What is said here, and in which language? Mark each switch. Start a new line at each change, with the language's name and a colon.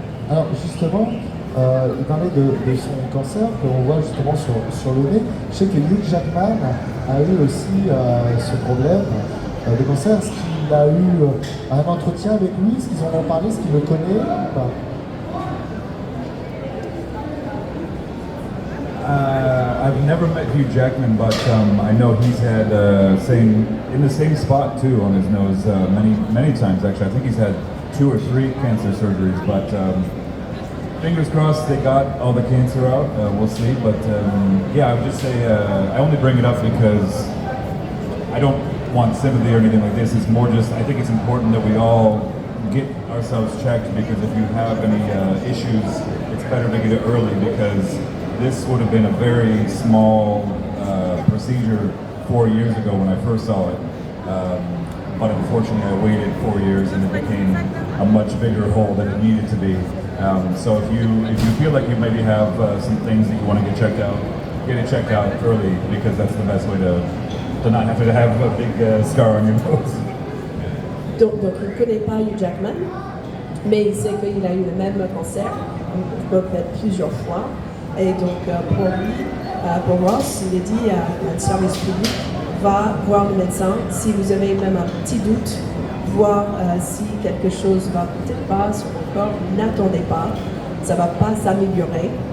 French: Alors justement, il parlait de son cancer qu'on voit justement sur le nez. Je sais que Hugh Jackman a eu aussi ce problème de cancer. Est-ce qu'il a eu un entretien avec lui? Est-ce qu'ils en ont parlé? Est-ce qu'il le connaît ou pas?
English: I've never met Hugh Jackman, but I know he's had in the same spot too on his nose many times actually. I think he's had 2 or 3 cancer surgeries, but fingers crossed they got all the cancer out. We'll see, but yeah, I would just say I only bring it up because I don't want sympathy or anything like this. It's more just I think it's important that we all get ourselves checked, because if you have any issues, it's better to get it early, because this would have been a very small procedure 4 years ago when I first saw it. But unfortunately I waited 4 years and it became a much bigger hole than it needed to be. So if you feel like you maybe have some things that you want to get it checked out early, because that's the best way to not have to have a big scar on your nose.
French: Donc il ne connaît pas Hugh Jackman, mais il sait qu'il a eu le même cancer, peut-être plusieurs fois. Et donc pour lui, pour Ross, il a dit à un service public, va voir le médecin si vous avez même un petit doute, voir si quelque chose va peut-être pas sur le corps, n'attendez pas, ça ne va pas s'améliorer,